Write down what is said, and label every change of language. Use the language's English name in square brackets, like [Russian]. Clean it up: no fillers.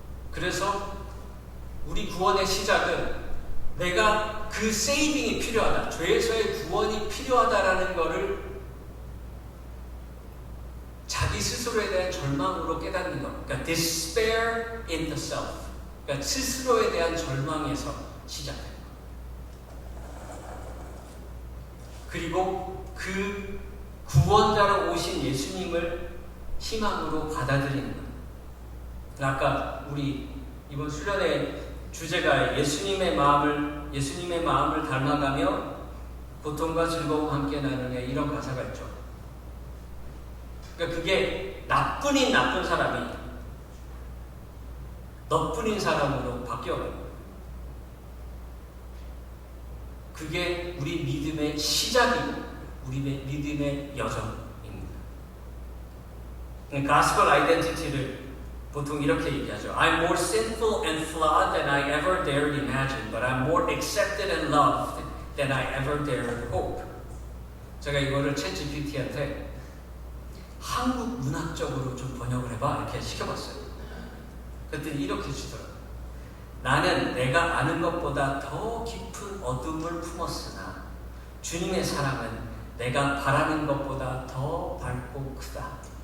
[Korean] 그래서 우리 구원의 시작은 내가 그 세이빙이 필요하다, 죄에서의 구원이 필요하다라는 것을 자기 스스로에 대한 절망으로 깨닫는 것. 그러니까 [English] despair in the self. [Korean] 그러니까 스스로에 대한 절망에서 시작해요. 그리고 그 구원자로 오신 예수님을 희망으로 받아들이는 것. 아까 우리 이번 수련회 주제가 예수님의 마음을 닮아가며 고통과 즐거움 함께 나누네, 이런 가사가 있죠. 그러니까 그게 나쁜 사람이 너뿐인 사람으로 바뀌어가는 거예요. 그게 우리 믿음의 시작이고 우리 믿음의 여정입니다. 가스펠 아이덴티티를 보통 이렇게 얘기하죠. [English] I'm more sinful and flawed than I ever dared imagine, but I'm more accepted and loved than I ever dared hope. [Korean] 제가 이거를 챗GPT한테 한국 문학적으로 좀 번역을 해봐 이렇게 시켜봤어요. 그랬더니 이렇게 주더라고요. 나는 내가 아는 것보다 더 깊은 어둠을 품었으나 주님의 사랑은 내가 바라는 것보다 더 밝고 크다.